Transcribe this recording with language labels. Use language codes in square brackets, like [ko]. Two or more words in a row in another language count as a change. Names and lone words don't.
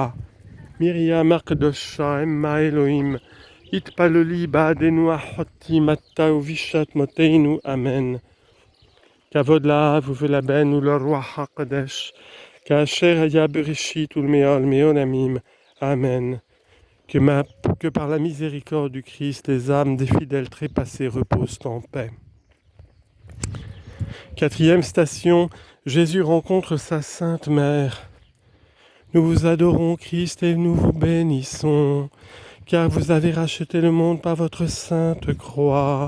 [he] מרים הקדושה, אמה אלוהים, התפללי בעדנו החוטאים עתה ובשעת מותנו, אמן. כבוד לאב ולבן ולרוח הקדש, כאשר היה בראשית ולעולמי עולמים, amen. [fr] Que par la miséricorde du Christ, les âmes des fidèles trépassés reposent en paix. Quatrième station, Jésus rencontre sa sainte mère. Nous vous adorons, Christ, et nous vous bénissons, car vous avez racheté le monde par votre sainte croix.